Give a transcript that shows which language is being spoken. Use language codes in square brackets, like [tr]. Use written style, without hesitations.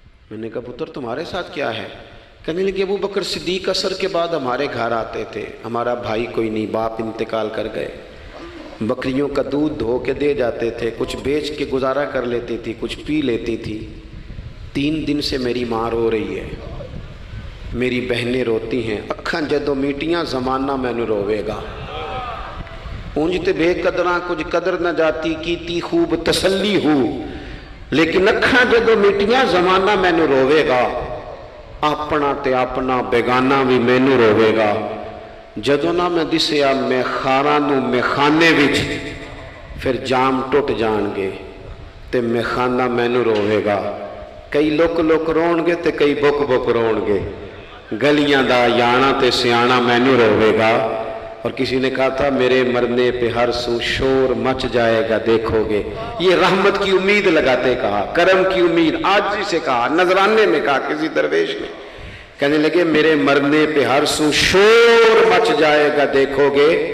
[ur] میں نے کہا پتر تمہارے ساتھ کیا ہے؟ کہنے لگی ابو بکر صدیق عصر کے بعد ہمارے گھر آتے تھے. ہمارا بھائی کوئی نہیں، باپ انتقال کر گئے. بکریوں کا دودھ دھو کے دے جاتے تھے، کچھ بیچ کے گزارا کر لیتی تھی، کچھ پی لیتی تھی. 3 دن سے میری ماں رو رہی ہے، میری بہنیں روتی ہیں. [pa] اکھاں جدوں میٹیاں زمانہ مینوں روے گا. اونج تے بے قدراں کچھ قدر نہ جاتی کیتی خوب تسلی ہو، لیکن اکھاں جدوں میٹیاں زمانہ مینوں روے گا. اپنا تے اپنا بیگانہ بھی مینوں روے گا. جدوں نہ میں دسیا میں خاراں نوں میخانے وچ، پھر جام ٹوٹ جان گے تے میخانہ مینوں روے گا. کئی لک لک رون گے تے کئی بک بک رون گے. گلیاں دا یانا تے سیانا مینوں روے گا. [ur] اور کسی نے کہا تھا میرے مرنے پہ ہر سو شور مچ جائے گا دیکھو گے. یہ رحمت کی امید لگاتے کہا، کرم کی امید. آج سے کہا، نذرانے میں کہا کسی درویش نے. کہنے لگے میرے مرنے پہ ہر سو شور مچ جائے گا دیکھو گے.